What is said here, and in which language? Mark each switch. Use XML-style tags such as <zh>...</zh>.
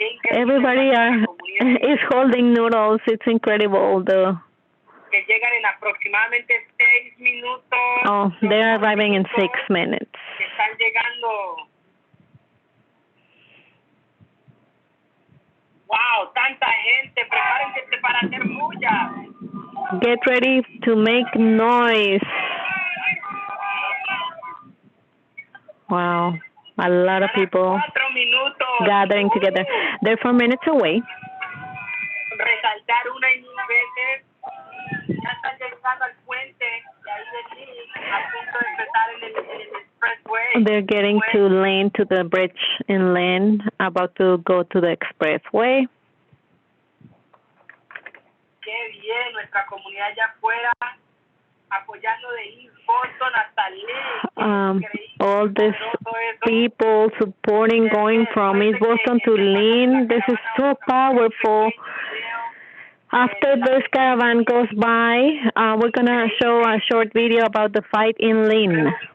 <en>Everybody is holding noodles. It's incredible.</en> <es>Que llegan en aproximadamente 6 minutos.</es> <en>Oh, they're arriving in 6 minutes.</en> <es>Están llegando. Wow, tanta gente. Prepárense para hacer bulla.</es> <en>Get ready to make noise. Wow, a lot of people gathering together. They're 4 minutes away.</en> <es>Resaltar una y mil veces. Ya están llegando al puente y ahí venir a punto de empezar en el expressway.</es> <en>They're getting to Lane, to the bridge in Lane, about to go to the expressway.</en> <es>Qué bien, nuestra comunidad allá afuera apoyando de East Boston hasta Lynn.</es> <en>All these people supporting, going from East Boston to Lynn. This is so powerful. After this caravan goes by, we're going to show a short video about the fight in Lynn.</en>